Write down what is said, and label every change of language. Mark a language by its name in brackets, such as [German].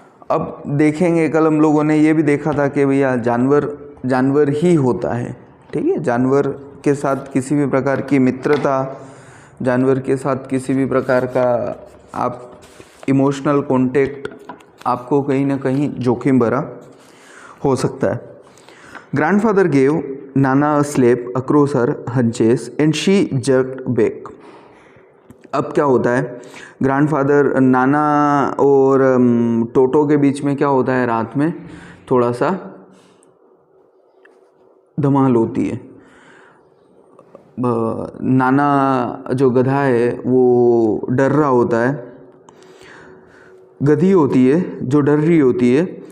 [Hindi] अब देखेंगे, कल हम लोगों ने ये भी देखा था कि भैया जानवर जानवर ही होता है, ठीक है। जानवर के साथ किसी भी प्रकार की मित्रता, जानवर के साथ किसी भी प्रकार का आप इमोशनल कांटेक्ट आपको कहीं ना कहीं जोखिम भरा हो सकता है। [English] Grandfather gave Nana a slap across her hunches and she jerked back। [Hindi] अब क्या होता है, ग्रैंडफादर, नाना और टोटो के बीच में क्या होता है, रात में थोड़ा सा धमाल होती है। नाना जो गधा है वो डर रहा होता है, गधी होती है जो डर रही होती है।